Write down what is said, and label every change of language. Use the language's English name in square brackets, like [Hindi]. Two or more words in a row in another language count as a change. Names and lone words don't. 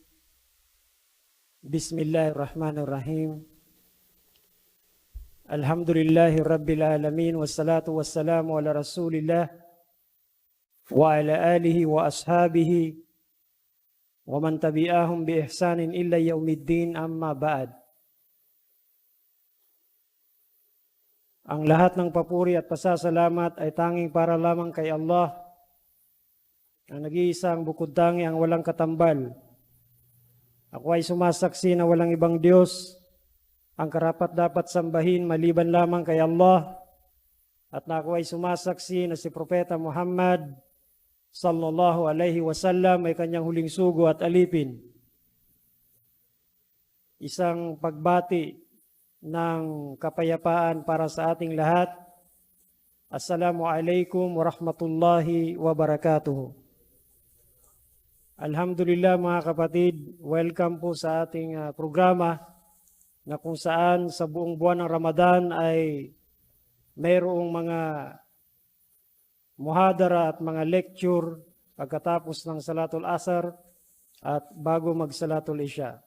[Arabic] بسم الله الرحمن الرحيم. الحمد لله رب العالمين والصلاة والسلام على رسول الله وعلى آله وأصحابه ومن تبعهم بإحسان إلا يوم الدين. أما بعد. [Filipino] Ang lahat ng papuri at pasasalamat ay tanging para lamang kay Allah, ang nag-iisang bukod-tangi, ang walang katambal. Ako ay sumasaksi na walang ibang Diyos ang karapat-dapat sambahin maliban lamang kay Allah, at na ako ay sumasaksi na si Propeta Muhammad [Arabic] صلى الله عليه وسلم [Filipino] ay kanyang huling sugo at alipin. Isang pagbati ng kapayapaan para sa ating lahat. [Arabic] السلام عليكم ورحمة الله وبركاته. [Filipino] Alhamdulillah mga kapatid, welcome po sa ating programa na kung saan sa buong buwan ng Ramadan ay mayroong mga muhadara at mga lecture pagkatapos ng [Arabic] صلاة العصر [Filipino] at bago mag- [Arabic] صلاة العشاء.